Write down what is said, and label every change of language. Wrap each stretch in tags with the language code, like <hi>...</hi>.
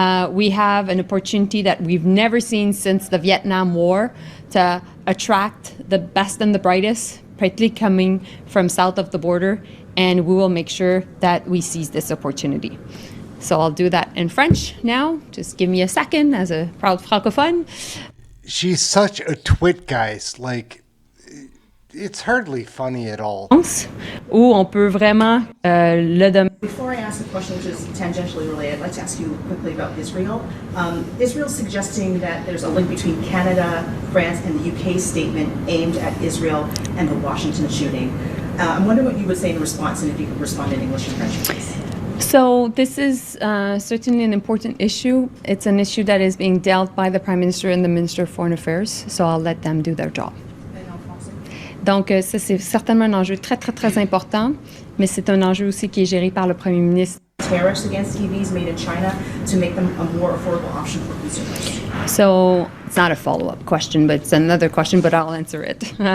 <en>We have an opportunity that we've never seen since the Vietnam War to attract the best and the brightest, particularly coming from south of the border, and we will make sure that we seize this opportunity. So I'll do that in French now. Just give me a second as a proud francophone. She's such a twit, guys. Like, it's hardly funny at all.</en> <fr>Où on peut vraiment le demander.</fr> <en>Before I ask a question which is tangentially related, I'd like to ask you quickly about Israel. Israel's suggesting that there's a link between Canada, France, and the UK statement aimed at Israel and the Washington shooting. I'm wondering what you would say in response, and if you could respond in English and French, please. So this is certainly an important issue. It's an issue that is being dealt by the Prime Minister and the Minister of Foreign Affairs, so I'll let them do their job.</en> <fr>Donc ça, c'est certainement un enjeu très, très, très important, mais c'est un enjeu aussi qui est géré par le Premier ministre.</fr> <en>Tariffs against EVs made in China to make them a more affordable option for consumers. So it's not a follow-up question, but it's another question, but I'll answer it.</en>